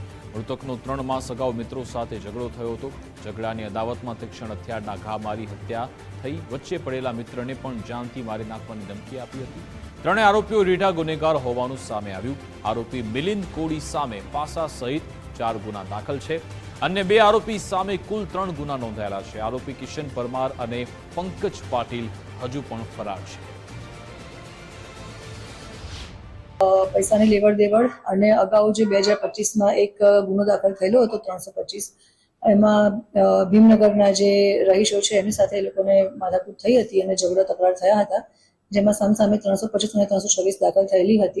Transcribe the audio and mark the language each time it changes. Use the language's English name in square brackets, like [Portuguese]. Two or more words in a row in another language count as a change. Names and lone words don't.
[Gujarati] મૃતકનો 3 માસ અગાઉ મિત્રો સાથે ઝઘડો થયો હતો। ઝઘડાની અદાવતમાં તીક્ષ્ણ હથિયારના ઘા મારી હત્યા થઈ। વચ્ચે પડેલા મિત્રને પણ જાનથી મારી નાખવાની ધમકી આપી હતી। ત્રણેય આરોપીઓ રીઢા ગુનેગાર હોવાનું સામે આવ્યું। આરોપી મિલિંદ કોડી સામે પાસા સહિત 4 ગુના દાખલ છે। અન્ય 2 આરોપી સામે કુલ 3 ગુના નોંધાયેલા છે। आरोपी किशन परमार અને પંકજ પાટીલ હજુ પણ ફરાર છે। પૈસાની લેવડ દેવડ અને અગાઉ જે 2025માં એક ગુનો દાખલ થયેલો હતો 325 એમાં ભીમનગરના જે રહીશો છે એની સાથે એ લોકોને માથાકૂટ થઈ હતી અને ઝઘડો તકરાર થયા હતા, જેમાં સામસામે 325 અને 326 દાખલ થયેલી હતી।